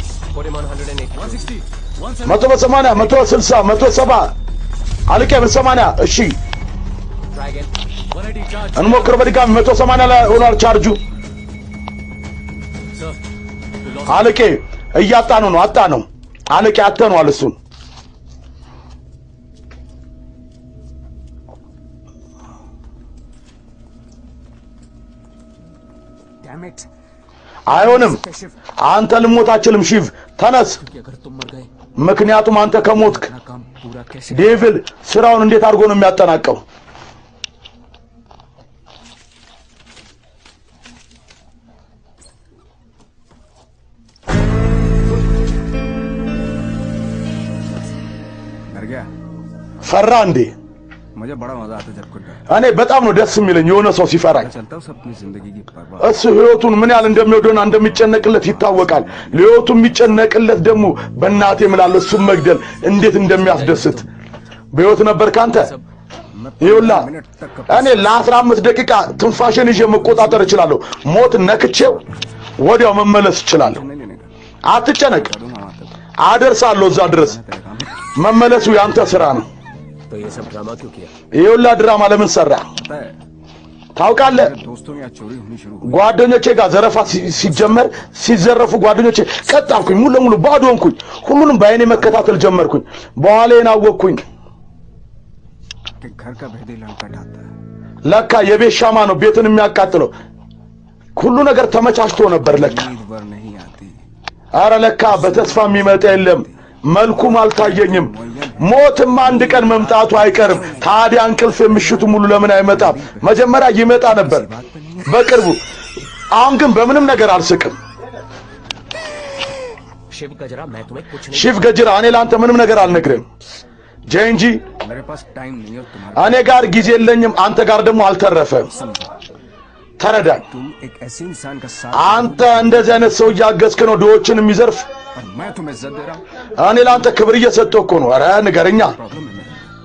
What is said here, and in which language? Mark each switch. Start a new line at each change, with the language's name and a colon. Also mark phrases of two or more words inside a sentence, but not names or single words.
Amharic: 180፣ 160፣ 170 አለቄ 180። እሺ እንሞክር በድጋሚ 180 ላይ ሆኗል ቻርጁ። አለቄ እያጣኑ ነው። አጣ ነው አለቄ አተኗል እሱን።
English: Damn it.
Amharic: አይሆንም አንተ ልሞት አትችልም ሺቭ ተነስ
Hindi: अगर तुम मर गए
Amharic: ምክንያቱም አንተ ከሞትክ
Hindi: अपना काम पूरा कैसे
Amharic: ዴቪል ስራውን እንዴት አድርጎ ነው የሚያጠናቀው
Hindi: डर गया
Amharic: ፈራ እንዴ
Hindi: मुझे बड़ा मजा आता है जब कोई डर
Amharic: እኔ በጣም ነው ደስ የሚለኝ የሆነ ሰው ሲፈራኝ
Hindi: चलता हूँ अपनी जिंदगी की परवाह
Amharic: እሱ ህይወቱን ምን ያህል እንደሚወደውና እንደሚጨነቅለት ይታወቃል ለህይወቱ የሚጨነቅለት ደግሞ በእናቴ ምላል እሱን መግደል እንዴት እንደሚያስደስት በህይወት ነበር ካንተ ይውላ እኔ ለ15 ደቂቃ ትንፋሽን ይዤ መቆጣጠር እችላለሁ ሞት ነክቼው ወዲያው መመለስ እችላለሁ አትጨነቅ አደርሳለሁ እዛ ድረስ መመለሱ ያንተ ስራ ነው
Hindi: तो ये सब ड्रामा क्यों किया
Amharic: ይውላ ድራማ ለምን ሰራ
Hindi: पता है
Amharic: ታውቃለህ
Hindi: दोस्तों की चोरी होनी शुरू हुई
Amharic: ጓደኞቼ ጋር ዘረፋ ሲጀመር ሲዘረፉ ጓደኞቼ ቀጣልኩኝ ሙሉ ለሙሉ ባዶ ሆንኩኝ ሁሉንም በአይኔ መከታተል ጀመርኩኝ በኋላዬን አወቅኩኝ
Hindi: कि घर का भेदी लड़का ढाता है
Amharic: ለካ የቤት ሻማ ነው ቤትን የሚያቃጥለው ሁሉ ነገር ተመቻችቶ ነበር ለካ
Hindi: ईद बर नहीं आती
Amharic: አረ ለካ በተስፋ የሚመጣ የለም መልኩም አልታየኝም ሞትም አንድ ቀን መምጣቱ አይቀርም ታዲያ እንቅልፍ የምሽቱ ሙሉ ለምን አይመጣም መጀመሪያ ይመጣ ነበር በቅርቡ አሁን ግን በምንም ነገር አልስቅም
Hindi: शिव गजरा मैं तुम्हें कुछ नहीं
Amharic: ሺፍ ገጅራ እኔ ላንተ ምንም ነገር አልነግርም ጄንጂ
Hindi: मेरे पास टाइम नहीं है और तुम्हारा
Amharic: እኔ ጋር ጊዜ የለኝም አንተ ጋር ደግሞ አልተረፈም ተረዳኝ
Hindi: तुम एक ऐसे इंसान का साथ
Amharic: አንተ እንደዚህ አይነት ሰው ያገዝክ ነው ዶዎችን የሚዘርፍ
Hindi: और मैं तुम्हें इज्जत दे रहा हूँ
Amharic: እኔ ላንተ ክብር እየሰጠሁ እኮ ነው አረ ንገረኛ
Hindi: प्रॉब्लम है मेरा